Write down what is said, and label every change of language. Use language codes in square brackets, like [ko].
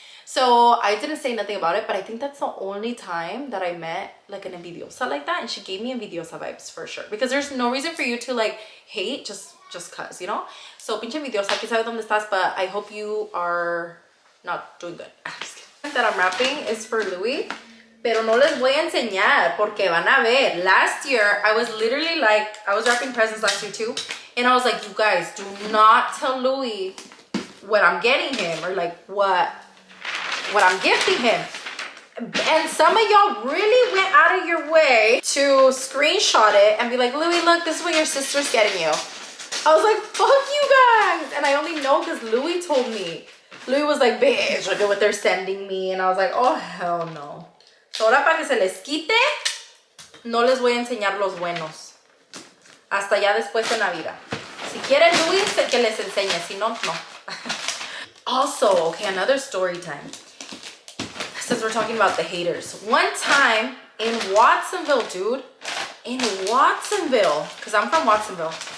[en] So I didn't say nothing about it, but I think that's the only time that I met like an envidiosa like that, and she gave me envidiosa vibes for sure, because there's no reason for you to like hate just cause, you know. So [es] pinche envidiosa, que sabe dónde estás, [en] but I hope you are not doing good. I'm just kidding. That I'm wrapping is for Louis. [es] Pero no les voy a enseñar porque van a ver. [en] Last year, I was literally like, I was wrapping presents last year too. And I was like, you guys, do not tell Louis what I'm getting him, or like what I'm gifting him. And some of y'all really went out of your way to screenshot it and be like, Louis, look, this is what your sister's getting you. I was like, fuck you guys. And I only know because Louis told me. Louis was like, bitch, look at what they're sending me. And I was like, oh, hell no. [es] So ahora para que se les quite, no les voy a enseñar los buenos. Hasta ya después en la vida. Si quieren Louis, que les enseñe. Si no, no. [en] Also, okay, another story time. Since we're talking about the haters. One time in Watsonville, dude. In Watsonville. Because I'm from Watsonville.